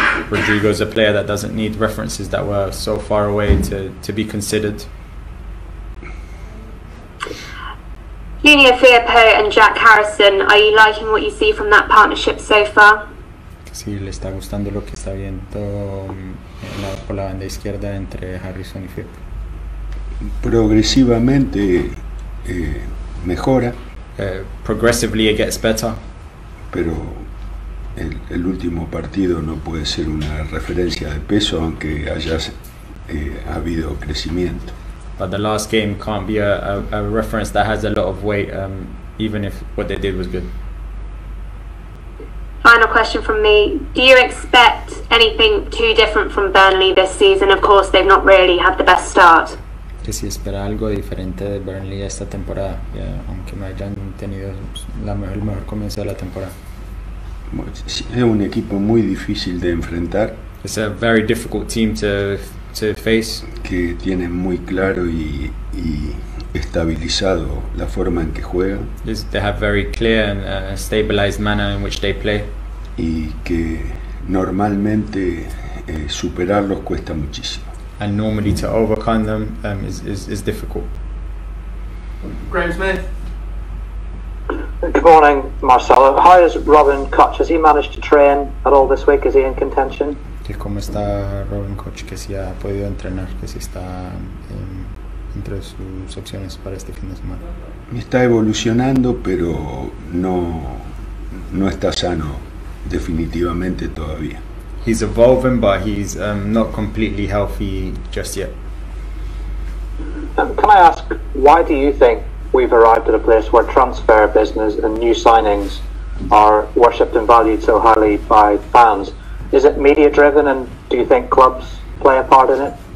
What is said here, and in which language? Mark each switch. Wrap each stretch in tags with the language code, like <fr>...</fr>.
<en>Rodrigo is a player that doesn't need references that were so far away to be considered. Junior Firpo and Jack Harrison, are you liking what you see from that partnership so far?</en> <es>Sí, le está gustando lo que está viendo por la banda izquierda entre Harrison y Firpo. Progresivamente mejora.</es> <en>Progressively it gets better.</en> <es>Pero el último partido no puede ser una referencia de peso, aunque haya habido crecimiento.</es> <en>But the last game can't be a reference that has a lot of weight, even if what they did was good. Final question from me. Do you expect anything too different from Burnley this season? Of course, they've not really had the best start.</en> <es>Que si espera algo diferente de Burnley esta temporada, aunque no hayan tenido el mejor comienzo de la temporada. Es un equipo muy difícil de enfrentar.</es> <en>It's a very difficult team to face.</en> <es>Que tiene muy claro y estabilizado la forma en que juegan.</es> <en>They have very clear and stabilized manner in which they play.</en> <es>Y que normalmente superarlos cuesta muchísimo.</es> <en>And normally to overcome them is difficult. Graham Smith. Good morning, Marcelo. How is Robin Koch? Has he managed to train at all this week? Is he in contention?</en> <es>¿Cómo está Robin Koch? Que si ha podido entrenar, que si está entre sus opciones para este fin de semana. Está evolucionando, pero no está sano definitivamente todavía.</es> <en>He's evolving, but he's not completely healthy just yet. Can I ask, why do you think we've arrived at a place where transfer business and new signings are worshipped and valued so highly by fans? Is it media driven, and do you think clubs play a part in it?</en>